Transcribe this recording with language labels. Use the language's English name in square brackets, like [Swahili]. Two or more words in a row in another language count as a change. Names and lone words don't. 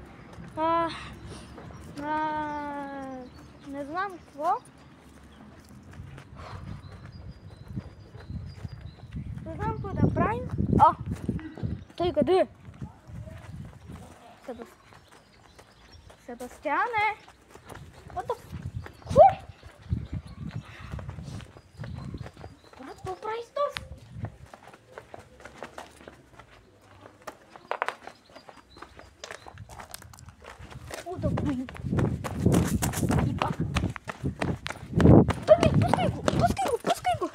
[Bulgarian] Не знам какво. Не знам какво да правим. Той къде е? Себастиане! [English] What the fuck? [Bulgarian] Брат, какво прави с това? Да го им. Пускай го!